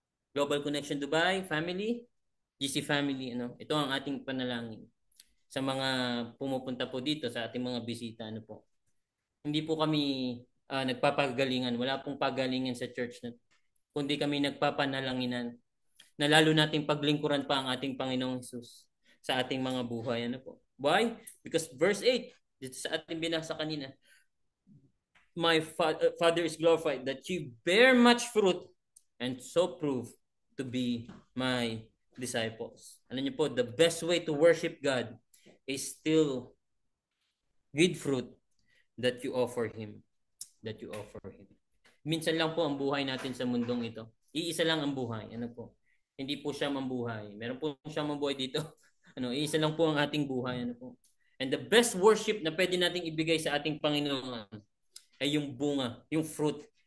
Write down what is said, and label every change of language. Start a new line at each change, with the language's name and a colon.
Filipino: Global Connection Dubai, family, GC family, ito ang ating panalangin sa mga pumupunta po dito, sa ating mga bisita, Hindi po kami nagpapagalingan, wala pong pagalingan sa church na, kundi kami nagpapanalanginan na lalo nating paglingkuran pa ang ating Panginoong Hesus sa ating mga buhay.
English: Why? Because verse 8,
Filipino: dito sa ating binasa kanina,
English: my Father is glorified that you bear much fruit and so prove to be my disciples.
Filipino: Alam niyo po,
English: the best way to worship God is still good fruit that you offer Him. That you offer Him.
Filipino: Minsan lang po ang buhay natin sa mundong ito. Iisa lang ang buhay. Hindi po siya mambuhay. Meron po siya mambuhay dito. Iisa lang po ang ating buhay.
English: And the best worship
Filipino: na pwede nating ibigay sa ating Panginoon ay yung bunga, yung fruit.